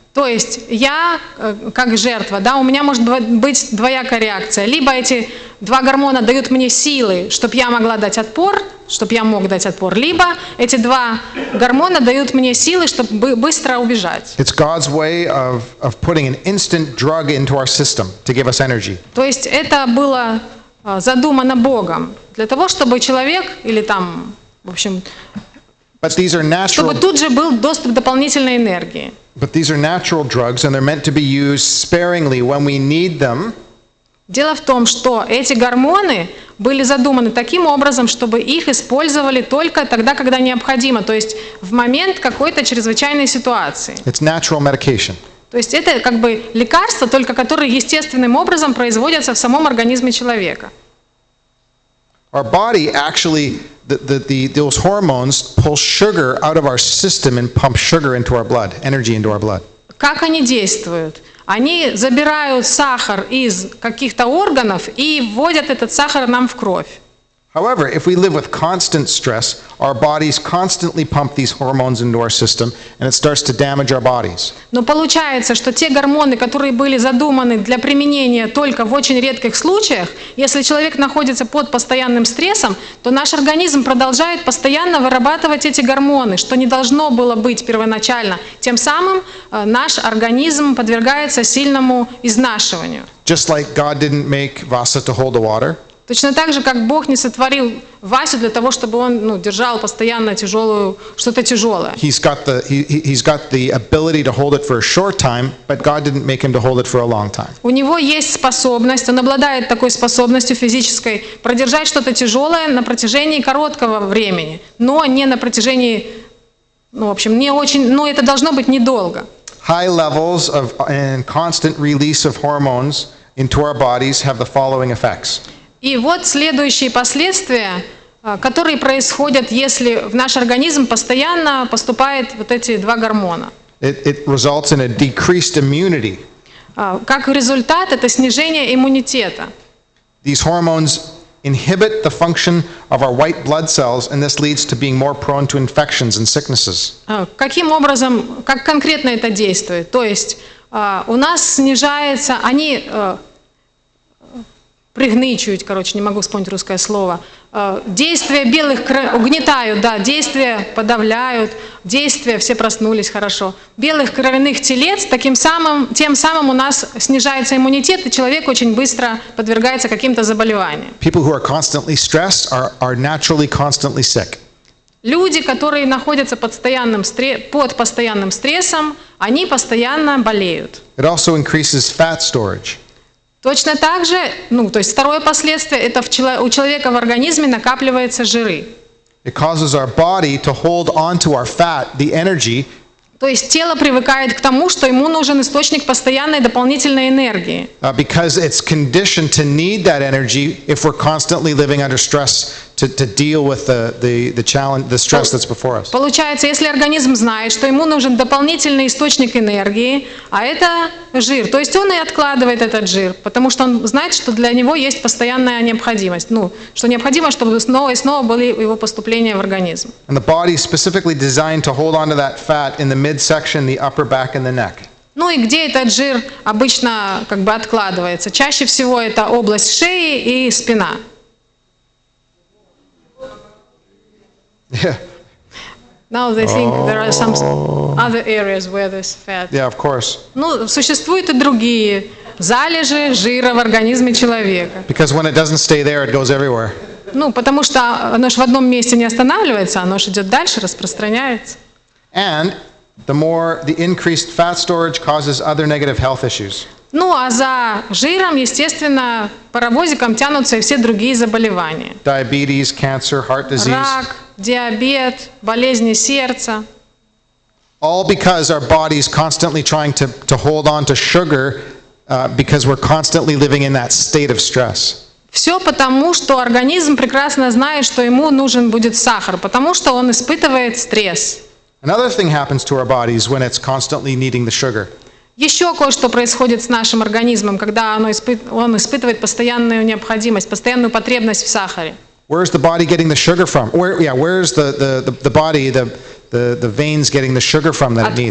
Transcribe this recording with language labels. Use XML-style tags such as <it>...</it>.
<ru>То есть я, как жертва, да, у меня может быть двоякая реакция. Либо эти два гормона дают мне силы, чтобы я могла дать отпор, чтобы я мог дать отпор, либо эти два гормона дают мне силы, чтобы быстро убежать.</ru> <en>It's God's way of putting an instant drug into our system to give us energy.</en> <ru>То есть это было задумано Богом для того, чтобы человек или там, в общем,</ru> <en>But these are natural.</en> <ru>чтобы тут же был доступ к дополнительной энергии.</ru> <en>But these are natural drugs, and they're meant to be used sparingly when we need them.</en> <ru>Дело в том, что эти гормоны были задуманы таким образом, чтобы их использовали только тогда, когда необходимо, то есть в момент какой-то чрезвычайной ситуации.</ru> <en>It's natural medication.</en> <ru>То есть это как бы лекарства, только которые естественным образом производятся в самом организме человека.</ru> <en>Our body actually, those hormones pull sugar out of our system and pump sugar into our blood, energy into our blood.</en> <ru>Как они действуют? Они забирают сахар из каких-то органов и вводят этот сахар нам в кровь.</ru> <en>However, if we live with constant stress, our bodies constantly pump these hormones into our system, and it starts to damage our bodies.</en> <ru>Но получается, что те гормоны, которые были задуманы для применения только в очень редких случаях, если человек находится под постоянным стрессом, то наш организм продолжает постоянно вырабатывать эти гормоны, что не должно было быть первоначально. Тем самым наш организм подвергается сильному изнашиванию.</ru> <en>Just like God didn't make Vasa to hold the water,</en> <ru>Точно так же, как Бог не сотворил Васю для того, чтобы он держал постоянно что-то тяжелое.</ru> <en>he's got the ability to hold it for a short time, but God didn't make him to hold it for a long time.</en> <ru>У него есть способность, он обладает такой способностью физической продержать что-то тяжелое на протяжении короткого времени, но не на протяжении, но это должно быть недолго.</ru> <en>High levels of and constant release of hormones into our bodies have the following effects.</en> <ru>И вот следующие последствия, которые происходят, если в наш организм постоянно поступают вот эти два гормона.</ru> <en>It results in a decreased immunity.</en> <ru>Как результат, это снижение иммунитета.</ru> <en>These hormones inhibit the function of our white blood cells, and this leads to being more prone to infections and sicknesses.</en> <ru>Каким образом, как конкретно это действует? То есть у нас снижается, они пригничивают, не могу вспомнить русское слово, действия белых угнетают, действия подавляют, действия, все проснулись, хорошо, белых кровяных телец, тем самым у нас снижается иммунитет, и человек очень быстро подвергается каким-то заболеваниям.</ru> <en>People who are constantly stressed are naturally constantly sick.</en> <ru>Люди, которые находятся под постоянным стрессом, они постоянно болеют.</ru> <en>It also increases fat storage.</en> <ru>Точно так же, то есть второе последствие, это у человека в организме накапливаются жиры.</ru> <en>It causes our body to hold onto our fat, the energy.</en> <ru>То есть тело привыкает к тому, что ему нужен источник постоянной дополнительной энергии.</ru> <en>Because it's conditioned to need that energy if we're constantly living under stress to deal with the challenge, the stress that's before us.</en> <ru>Получается, если организм знает, что ему нужен дополнительный источник энергии, а это жир, то есть он и откладывает этот жир, потому что он знает, что для него есть постоянная необходимость, что необходимо, чтобы снова и снова были его поступления в организм.</ru> <en>And the body is specifically designed to hold onto that fat in the midsection, the upper back, and the neck.</en> <ru>И где этот жир обычно откладывается? Чаще всего это область шеи и спина.</ru> <en>Yeah. Now they think there are some other areas where there's fat. Yeah, of course.</en> <ru>Существуют и другие залежи жира в организме человека.</ru> <en>Because when it doesn't stay there, it goes everywhere.</en> <ru>Потому что оно же в одном месте не останавливается, оно же идет дальше, распространяется.</ru> <en>And the increased fat storage causes other negative health issues.</en> <ru>А за жиром, естественно, паровозиком тянутся и все другие заболевания.</ru> <en>Diabetes, cancer, heart disease.</en> <ru>Рак, диабет, болезни сердца.</ru> <en>All because our body is constantly trying to hold on to sugar because we're constantly living in that state of stress.</en> <ru>Все потому, что организм прекрасно знает, что ему нужен будет сахар, потому что он испытывает стресс.</ru> <en>Another thing happens to our bodies when it's constantly needing the sugar.</en> <ru>Еще кое-что происходит с нашим организмом, когда он испытывает постоянную необходимость, постоянную потребность в сахаре.</ru> <en>Where's the body getting the sugar from? Where's the body, the veins getting the sugar from that it needs?</en>